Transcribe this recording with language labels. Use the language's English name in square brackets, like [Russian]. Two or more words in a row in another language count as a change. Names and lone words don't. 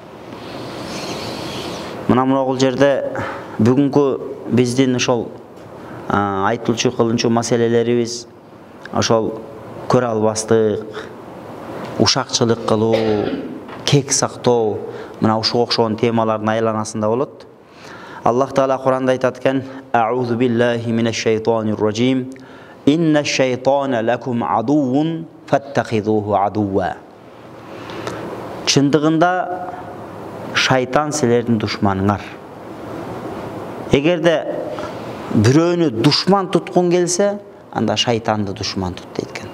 [Kyrgyz] Мына бул жерде бүгүнкү биздин ошол айтылчу кылынчу маселелерибиз ошол көрө албастык, ушакчылык кылуу, кек сактоо, мына ушуга окшогон темалардын айланасында болот. Аллах Таала Куранда айтат экен: [Arabic] "أعوذ بالله من الشيطان الرجيم. إن الشيطان لكم عدو فاتخذوه عدوا." [Kyrgyz] Чындыгында шайтан силердин душманыңар. Эгерде бирөөнү душман туткун келсе, анда шайтанды душман тут дейт экен.